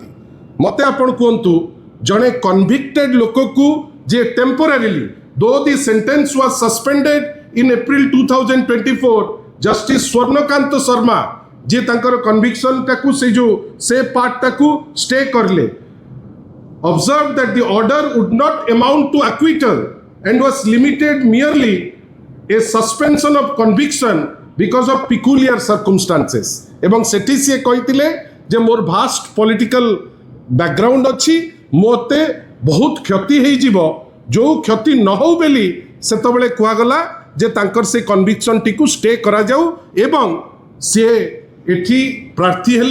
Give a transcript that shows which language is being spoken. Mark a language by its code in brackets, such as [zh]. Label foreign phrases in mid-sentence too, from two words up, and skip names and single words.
[or] ମୋତେ ଆପଣ କୁହନ୍ତୁ ଜଣେ କନଭିକ୍ଟେଡ୍ ଲୋକକୁ ଯିଏ [en] temporarily, though the sentence was suspended in April 2024, [or] ଜଷ୍ଟିସ୍ ସ୍ୱର୍ଣ୍ଣକାନ୍ତ ଶର୍ମା ଯିଏ ତାଙ୍କର କନଭିକ୍ସନଟାକୁ ସେ ପାର୍ଟଟାକୁ ଷ୍ଟେ କରିଲେ, [en] observed that the order would not amount to acquittal and was limited merely a suspension of conviction because of peculiar circumstances। [or] ଏବଂ ସେଠି ସିଏ କହିଥିଲେ ଯେ ମୋର [en] vast political background [or] ଅଛି, ମୋତେ ବହୁତ କ୍ଷତି ହେଇଯିବ, ଯେଉଁ କ୍ଷତି ନ ହଉ ବୋଲି ସେତେବେଳେ କୁହାଗଲା ଯେ ତାଙ୍କର ସେ କନଭିକ୍ସନଟିକୁ ଷ୍ଟେ କରାଯାଉ ଏବଂ ସିଏ ଏଠି ପ୍ରାର୍ଥୀ ହେଲେ।